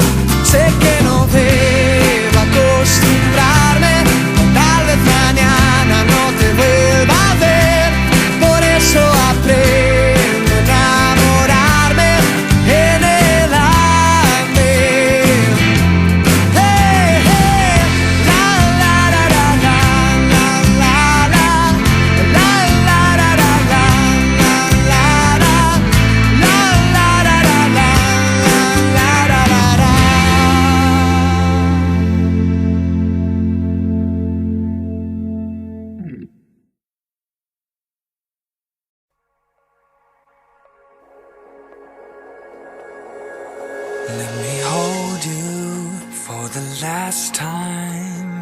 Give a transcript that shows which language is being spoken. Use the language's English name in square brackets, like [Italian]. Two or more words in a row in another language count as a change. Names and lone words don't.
[Spanish] Sé que no debo acostumbrarme, tal vez mañana no te vuelva a ver. Por eso aprendo a enamorarme en el andén. Hey, hey, la la la la la la la la, la la la la la la la, la la la la la la la la. [English] Let me hold you for the last time.